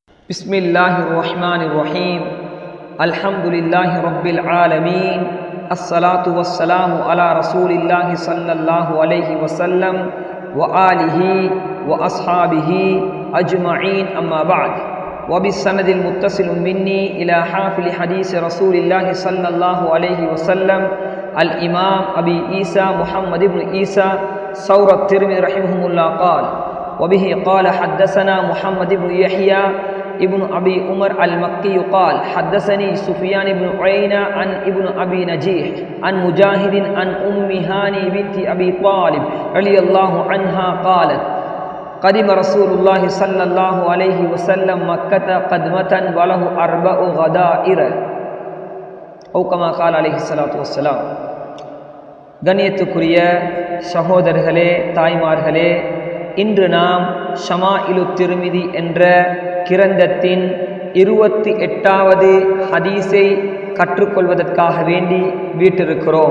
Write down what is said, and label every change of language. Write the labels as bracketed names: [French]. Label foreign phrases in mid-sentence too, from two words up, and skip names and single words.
[Arabic] بسم الله الرحمن الرحيم. الحمد لله رب العالمين. الصلاة والسلام على رسول الله صلى الله عليه وسلم و آله و أصحابه أجمعين. أما بعد. وبالسند المتصل مني إلى حافل حديث رسول الله صلى الله عليه وسلم الإمام أبي عيسى محمد بن عيسى ثور الترمذي رحمه الله قال: وبه قال حدثنا محمد بن يحيى ابن أبي عمر المكي قال: حدثني سفيان بن عيينة عن ابن أبي نجيح عن مجاهد عن أم هاني بنت أبي طالب رضي الله عنها قالت: قدم رسول الله صلى الله عليه وسلم مكة قدمة وله 4 غدائر أو كما قال عليه الصلاة والسلام. [Tamil] கண்ணியத்துக்குரிய சகோதரர்களே, தாய்மார்களே, இன்று நாம் ஷமாயிலு திர்மிதி என்ற கிரந்தத்தின் 28வது ஹதீஸை கற்றுக்கொள்வதற்காக வேண்டி வீட்டிருக்கிறோம்.